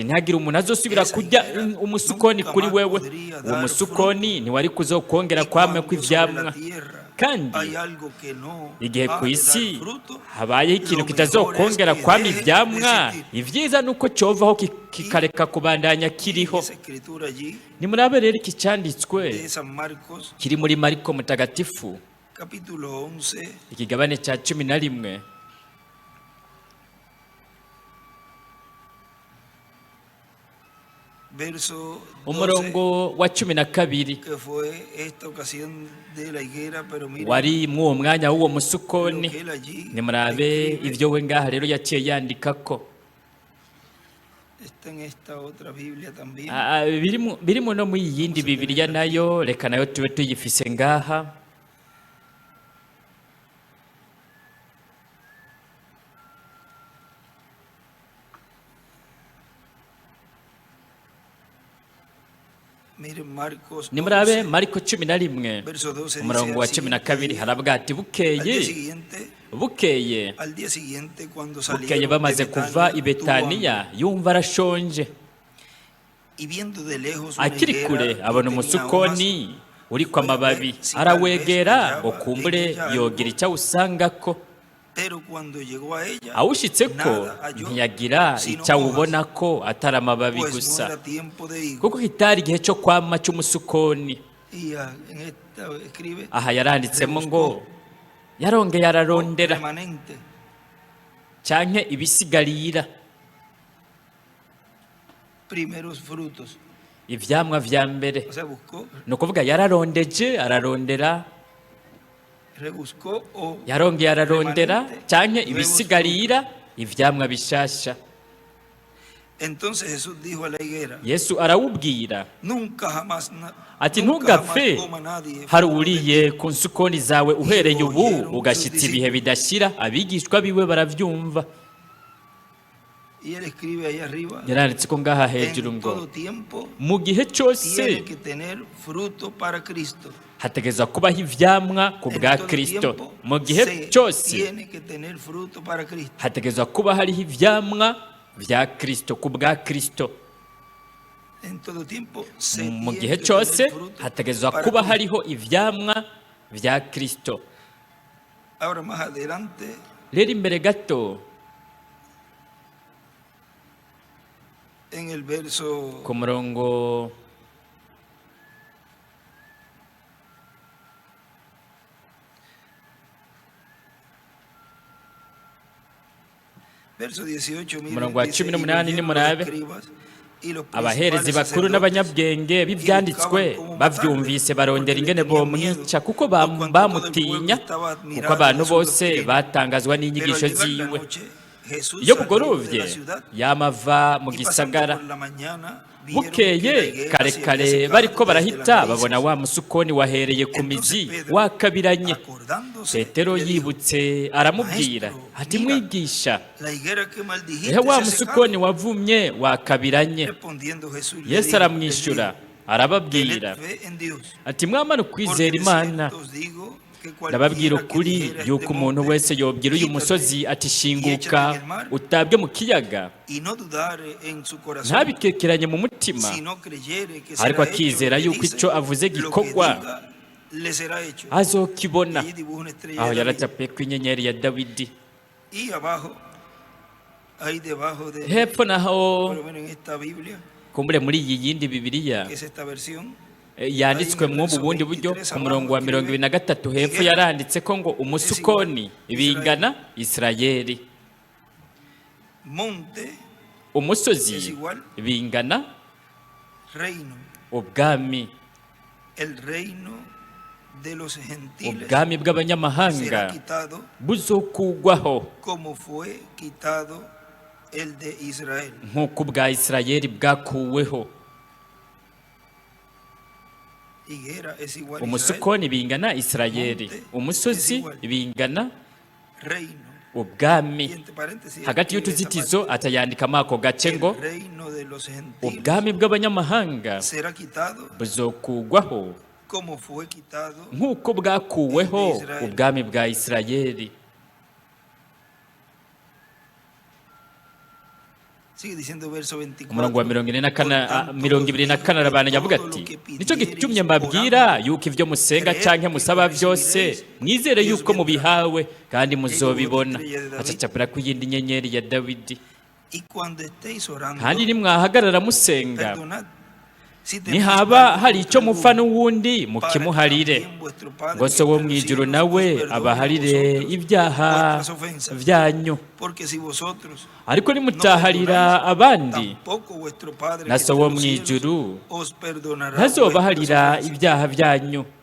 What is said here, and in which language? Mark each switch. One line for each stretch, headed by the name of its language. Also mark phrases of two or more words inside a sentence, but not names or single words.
Rundi: ntihagire umuntu azosubira kujya umusukoni kuri wewe uwo musukoni ntiwari kuzokongera kwame kw'ivyamwa kandi igihe ku isi habayeho ikintu kitazokongera kwama ivyamwa ivyiza nuko covaho kikareka kubandanya kiriho nimurabe rero iki cyanditswe kiri muri Mariko mutagatifu ikigabane cya 11
Spanish: 25 verso 12,
Rundi: umurongo wa 12
Spanish: que fue esta ocasión de la higuera, pero mira
Rundi: wari mw'uwo mwanya w'uwo
Spanish: lo
Rundi: musukoni.
Spanish: que él allí
Rundi: Nimurabe
Spanish: escribe.
Rundi: ibyo we ngaha rero yaciye yandika ko
Spanish: Está en esta otra Biblia también.
Rundi: birimo no muri iyi yindi Bibiliya nayo, reka nayo tube tuyifise ngaha.
Spanish: Miren Marcos
Rundi: Nimurabe 11, Mariko 11
Spanish: verso 12
Rundi: umurongo wa
Spanish: dice,
Rundi: 12 haravuga ati bukeye
Spanish: al día siguiente cuando salieron
Rundi: bamaze
Spanish: de
Rundi: kuva i
Spanish: Betania,
Rundi: Betaniya yumva arashonje.
Spanish: y viendo de lejos una
Rundi: Akiri
Spanish: higuera
Rundi: kure
Spanish: que
Rundi: abona
Spanish: tenía
Rundi: umusukoni
Spanish: hojas,
Rundi: uriko amababi, arawegera ngo kumbure yogira icyo awusangako.
Spanish: pero cuando llegó a ella,
Rundi: Awushitse ko
Spanish: nada halló,
Rundi: ntiyagira
Spanish: sino
Rundi: icyo awubona ko atari amababi
Spanish: pues no
Rundi: gusa,
Spanish: era tiempo de higo.
Rundi: kuko kitari igihe cyo kwama cy'umusukoni.
Spanish: Y en esta escribe
Rundi: Aha yaranditsemo ngo yarongeye ararondera
Spanish: remanente,
Rundi: canke ibisigarira,
Spanish: primeros frutos.
Rundi: ivyamwa vya mbere.
Spanish: O sea, buscó,
Rundi: Ni ukuvuga yararondeje ararondera,
Spanish: rebuscó o
Rundi: yarongeye ararondera
Spanish: remanente,
Rundi: canke
Spanish: nuevos
Rundi: ibisigarira, ivyamwa bishasha.
Spanish: Entonces Jesús dijo a la higuera,
Rundi: Yesu arawubwira
Spanish: nunca jamás,
Rundi: ati
Spanish: nunca
Rundi: ntugapfe
Spanish: jamás coma nadie
Rundi: hari
Spanish: fruto de
Rundi: uriye ku nsukoni zawe uhereye ubu
Spanish: oyeron
Rundi: ugashitsa
Spanish: sus
Rundi: ibihe bidashira. Abigishwa biwe baravyumva.
Spanish: Y él escribe ahí arriba,
Rundi: Yaranditse ko ngaha hejuru
Spanish: en
Rundi: ngo
Spanish: todo tiempo
Rundi: mu gihe cyose
Spanish: tiene que tener fruto para Cristo.
Rundi: hategezwa kubaho ivyamwa ku
Spanish: En
Rundi: bwa
Spanish: todo
Rundi: Kristo.
Spanish: tiempo
Rundi: Mu gihe
Spanish: se
Rundi: cyose
Spanish: tiene que tener fruto para Cristo.
Rundi: hategezwa kuba hariho ivyamwa vya Kristo ku bwa Kristo.
Spanish: En todo tiempo se
Rundi: Mu
Spanish: tiene
Rundi: gihe
Spanish: que
Rundi: cyose
Spanish: tener fruto
Rundi: hategezwa
Spanish: para
Rundi: kuba
Spanish: Cristo.
Rundi: hariho ivyamwa vya Kristo.
Spanish: Ahora más adelante,
Rundi: Rero imbere gato
Spanish: en el verso
Rundi: ku murongo
Spanish: verso 18, miren,
Rundi: Umurongo wa
Spanish: dice,
Rundi: cumi
Spanish: "Y
Rundi: n'umunani
Spanish: oyeron
Rundi: nimurabe,
Spanish: los escribas y los
Rundi: abaherezi
Spanish: principales
Rundi: bakuru
Spanish: sacerdotes
Rundi: n'abanyabwenge b'ivyanditswe bavyumvise barondera ingene bomwica, kuko bamutinya, kuko abantu bose batangazwa n'inyigisho
Spanish: Pero al llegar la
Rundi: ziwe.
Spanish: noche, Jesús
Rundi: Iyo
Spanish: salió de
Rundi: bugorovye
Spanish: la ciudad
Rundi: yamava mu
Spanish: y pasando
Rundi: gisagara.
Spanish: por la mañana, vieron que la
Rundi: Bukeye
Spanish: higuera
Rundi: kare
Spanish: se había
Rundi: kare
Spanish: secado
Rundi: bariko
Spanish: desde
Rundi: barahita
Spanish: las
Rundi: babona
Spanish: raíces.
Rundi: wa musukoni wahereye ku mizi wakabiranye.
Spanish: Acordándose,
Rundi: Petero
Spanish: le dijo,
Rundi: yibutse aramubwira
Spanish: "Maestro,
Rundi: ati
Spanish: mira,
Rundi: mwigisha,
Spanish: la higuera que maldijiste
Rundi: ehe wa
Spanish: se ha
Rundi: musukoni
Spanish: secado".
Rundi: wavumye wakabiranye.
Spanish: Respondiendo Jesús le
Rundi: Yesu
Spanish: dijo,
Rundi: aramwishyura
Spanish: "Tened
Rundi: arababwira
Spanish: fe en Dios,
Rundi: ati mwamana
Spanish: porque
Rundi: ukwizera
Spanish: de
Rundi: Imana.
Spanish: cierto os digo que
Rundi: Ndababwira
Spanish: cualquiera que
Rundi: ukuri
Spanish: dijera
Rundi: yuko
Spanish: este
Rundi: umuntu
Spanish: monte,
Rundi: wese yobwira uyu
Spanish: quítate
Rundi: musozi ati
Spanish: y
Rundi: shinguka
Spanish: échate en el mar,
Rundi: utabwe mu kiyaga,
Spanish: y no dudare en su corazón,
Rundi: ntabikekeranye mu mutima,
Spanish: si no creyere que
Rundi: ariko
Spanish: será hecho
Rundi: akizera
Spanish: lo que
Rundi: yuko
Spanish: dice,
Rundi: icyo avuze
Spanish: lo que
Rundi: gikorwa
Spanish: diga, le será hecho.
Rundi: azokibona.
Spanish: Y dibuja una estrella
Rundi: Aho
Spanish: de David.
Rundi: yaratapuye ku inyenyeri ya Dawidi.
Spanish: Y abajo, ahí debajo de,
Rundi: Hepfo naho
Spanish: por lo menos en esta Biblia,
Rundi: kumbure muri iyi yindi Bibiliya
Spanish: que es esta versión,
Rundi: yanditswe mw'ubu bundi buryo ku murongo wa 23 hepfo yaranditse ko ngo umusukoni bingana Isirayeli,
Spanish: monte,
Rundi: umusozi bingana
Spanish: reino,
Rundi: ubwami,
Spanish: el reino de los gentiles
Rundi: ubwami
Spanish: será
Rundi: bw'abanyamahanga
Spanish: quitado
Rundi: buzokugwaho
Spanish: como fue quitado el de Israel.
Rundi: nk'uko ubwa Isirayeli bwakuweho.
Spanish: Higuera es igual a Israel,
Rundi: Umusukoni bingana Isirayeli, umusozi bingana
Spanish: reino.
Rundi: ubwami.
Spanish: Y entre paréntesis,
Rundi: Hagati
Spanish: escribe esta
Rundi: y'utuzitizo
Spanish: parte,
Rundi: atayandikamo ako gace ngo
Spanish: el reino de los gentiles
Rundi: ubwami bw'abanyamahanga
Spanish: será quitado
Rundi: buzokugwaho
Spanish: como fue quitado.
Rundi: nk'uko bwakuweho ubwami bwa Isirayeli.
Spanish: Sigue diciendo verso 24.
Rundi: Umurongo wa 24 arabananya avuga ati nicyo gitumye mbabwira yuko ibyo musenga canke musaba byose mwizere yuko mubihawe kandi muzobibona. Acacapura ku yindi nyenyeri ya Dawidi.
Spanish: Y cuando estéis orando,
Rundi: Kandi nimwahagarara musenga
Spanish: perdonad
Rundi: nihaba hari icyo mupfa n'uwundi mukimuharire, ngo so wo mu ijuru nawe abaharire ibyaha byanyu. Ariko nimutaharira abandi, na so wo mu ijuru ntazobaharira ibyaha byanyu.